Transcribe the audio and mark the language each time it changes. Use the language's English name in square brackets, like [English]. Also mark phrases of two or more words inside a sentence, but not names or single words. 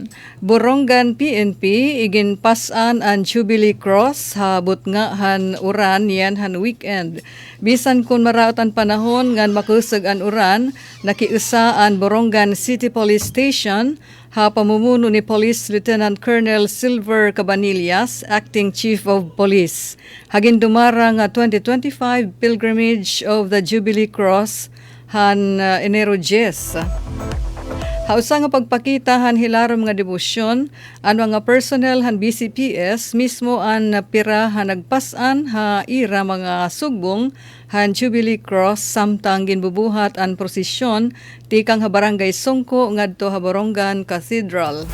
[Waray] Borongan PNP igin pasan ang Jubilee Cross habot nga han uran yan han weekend. Bisan kun maraotan panahon ngan makusag an uran, nakiusa ang Borongan City Police Station ha pamumuno ni [English] Police Lieutenant Colonel Silver Cabanillas, Acting Chief of Police. [Waray] Hagin dumara nga 2025 [English] pilgrimage of the Jubilee Cross [Waray] han Enero 10. Hausa nga pagpakita han hilarom nga debosyon, ang mga personnel han BCPS mismo ang pira han nagpasan ha ira mga sugbong han Jubilee Cross samtang ginbubuhat ang prosesyon tikang ha barangay Songko ngadto ha Borongan Cathedral.